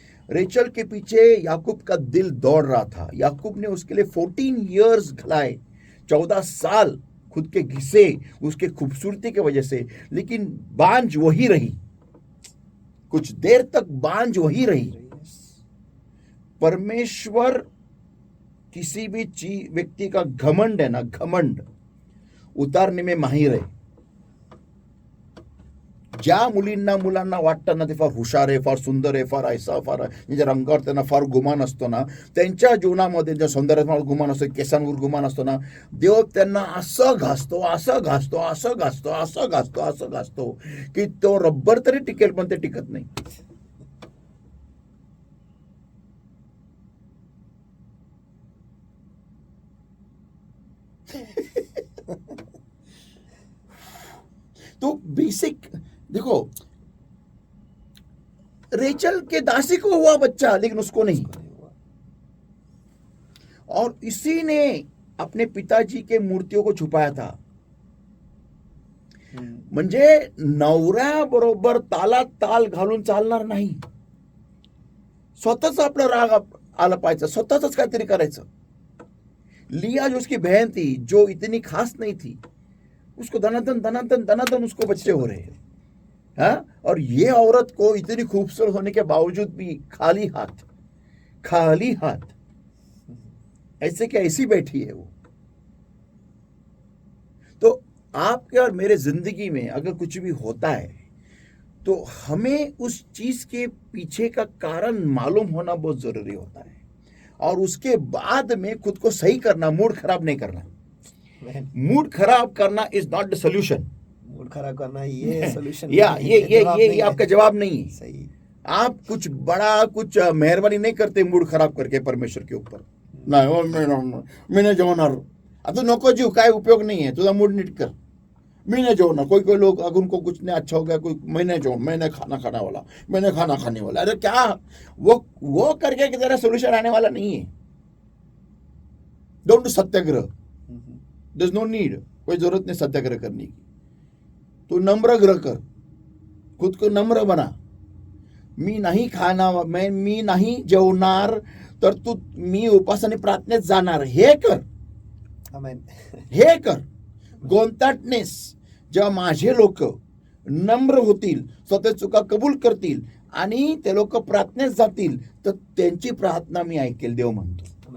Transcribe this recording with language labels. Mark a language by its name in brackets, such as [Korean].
[Hindi] Rachel के पीछे याकूब का दिल दौड़ रहा था। याकूब ने उसके लिए 14 इयर्स घलाए, 14 साल खुद के घिसे उसके खूबसूरती की वजह से, लेकिन बांझ वही रही, कुछ देर तक बांझ वही रही। परमेश्वर किसी भी व्यक्ति का घमंड है ना, घमंड उतारने में माहिर है। [Marathi] ज्या मुलांना वाटतं ना ते फार हुशार आहे, फार सुंदर आहे, फार ऐसा, फार म्हणजे रंगावर त्यांना फार गुमान असतो ना, त्यांच्या जीवनामध्ये ज्या सौंदर्यात गुमान असतो, केसांवर गुमान असतो ना, देव त्यांना असं घासतो की तो रब्बर तरी टिकेल, पण ते टिकत नाही। [Hindi] तो बेसिक देखो, रेचल के दासी को हुआ बच्चा, लेकिन उसको नहीं। और इसी ने अपने पिताजी के मूर्तियों को छुपाया था। [Marathi] म्हणजे नवऱ्याबरोबर तालात ताल घालून चालणार नाही, स्वतःच आपला राग आला पाहिजे, स्वतःच काहीतरी करायचं। [Hindi] लिया जो उसकी बहन थी, जो इतनी खास नहीं थी, उसको धनाधन धनाधन धनाधन उसको बच्चे हो रहे हैं। हाँ, और ये औरत को इतनी खूबसूरत होने के बावजूद भी खाली हाथ, खाली हाथ, ऐसे क्या ऐसी बैठी है वो। तो आपके और मेरे जिंदगी में अगर कुछ भी होता है तो हमें उस चीज के पीछे का कारण मालूम होना बहुत जरूरी होता है, और उसके बाद में खुद को सही करना, मूड खराब नहीं करना। मूड खराब करना [English] Is not the solution. [Hindi] Mood खराब करना ये सोल्यूशन ये आपका जवाब नहीं है। सही। आप कुछ बड़ा कुछ मेहरबानी नहीं करते मूड खराब करके परमेश्वर के ऊपर। [Marathi] नाही मी जेवणार, आता नको जीव, काय उपयोग नहीं है, तुझा मूड नीट कर, मैं नहीं जेवणार। [Hindi] कोई कोई लोग अगर उनको कुछ नहीं अच्छा हो गया, कोई मैं नहीं जेवण, मैंने खाना खाने वाला, मैंने खाना खाने वाला। अरे क्या वो करके कि तेरा सोल्यूशन आने वाला नहीं है। [English] don't do satyagraha, there is no need, [Hindi] कोई जरूरत नहीं सत्याग्रह करने की। तू नम्र ग्रह कर, खुद को नम्र बना। [Marathi] मी नाही खाणार, मी नाही जेवणार, तर तू मी उपास आणि प्रार्थनेत जाणार, हे कर, आमेन। हे कर। गोंताटनेस जेव्हा माझे लोक नम्र होतील, स्वतः चुका कबूल करतील आणि ते लोक प्रार्थनेत जातील, तर त्यांची प्रार्थना मी ऐकेल, देव म्हणतो।